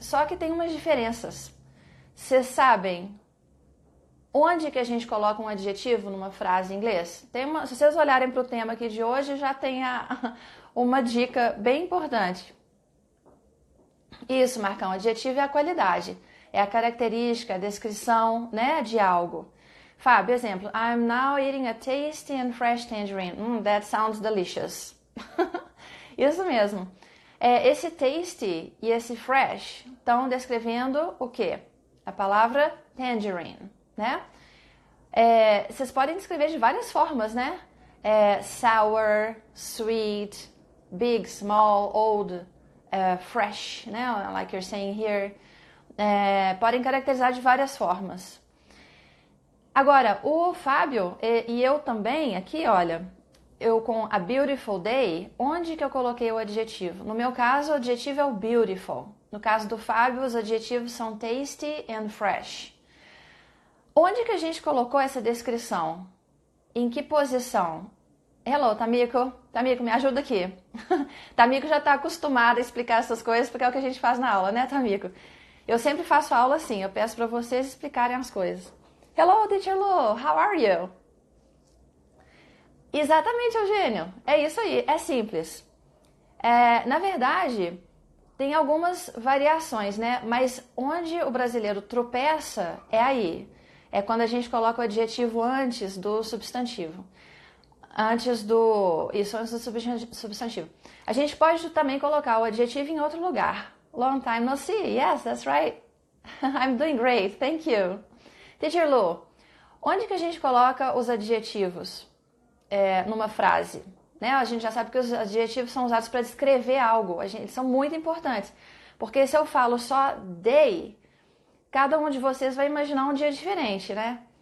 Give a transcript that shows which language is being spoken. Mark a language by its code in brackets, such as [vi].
[pt] Só que tem umas diferenças. Vocês sabem onde que a gente coloca um adjetivo numa frase em inglês? Se vocês olharem para o tema aqui de hoje, já tem uma dica bem importante. Isso, Marcão, adjetivo é a qualidade. É a característica, a descrição, né, de algo. Fábio, exemplo. [en] I'm now eating a tasty and fresh tangerine. That sounds delicious. [pt] Isso mesmo. Esse tasty e esse fresh estão descrevendo o quê? A palavra tangerine, né? Vocês podem descrever de várias formas, né? [en] Sour, sweet, big, small, old, fresh, né? Like you're saying here. [pt] Podem caracterizar de várias formas. Agora, o Fábio e eu também, aqui, olha, eu com a [en] beautiful day, [pt] onde que eu coloquei o adjetivo? No meu caso, o adjetivo é o beautiful. No caso do Fábio, os adjetivos são [en] tasty and fresh. [pt] Onde que a gente colocou essa descrição? Em que posição? [en] Hello, [pt] Tamiko. Tamiko, me ajuda aqui. Tamiko já está acostumada a explicar essas coisas porque é o que a gente faz na aula, né, Tamiko? Eu sempre faço aula assim, eu peço para vocês explicarem as coisas. [en] Hello, Teacher Lu, how are you? [pt] Exatamente, Eugênio. É isso aí, é simples. Na verdade, tem algumas variações, né? Mas onde o brasileiro tropeça é aí. É quando a gente coloca o adjetivo antes do substantivo. Antes do substantivo. A gente pode também colocar o adjetivo em outro lugar. [en] Long time no see. Yes, that's right. I'm doing great, thank you. [pt] Teacher Lu, onde que a gente coloca os adjetivos numa frase? Né? A gente já sabe que os adjetivos são usados para descrever algo. Eles são muito importantes. Porque se eu falo só day, cada um de vocês vai imaginar um dia diferente, né?